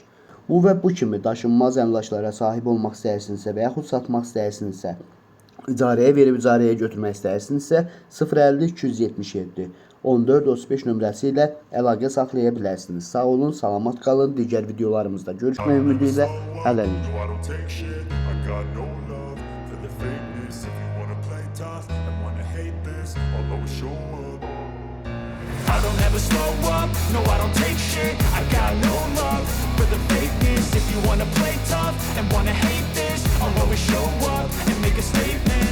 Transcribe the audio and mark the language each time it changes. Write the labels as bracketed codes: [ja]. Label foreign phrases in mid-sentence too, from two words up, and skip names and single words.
[az] Bu və bu kimi daşınmaz əmlaklara sahib olmaq istəyirsinizsə və yaxud satmaq istəyirsinizsə, icarəyə verib icarəyə götürmək istəyirsinizsə 050 277 1435 nömrəsi ilə əlaqə saxlaya bilərsiniz. Sağ olun, salamat qalın. Digər videolarımızda görüşmək ümidi ilə hələlik. [en] I don't ever slow up, no I don't take shit. I got no love for the fakeness. If you wanna play tough and wanna hate this, I'll always show up and make a statement.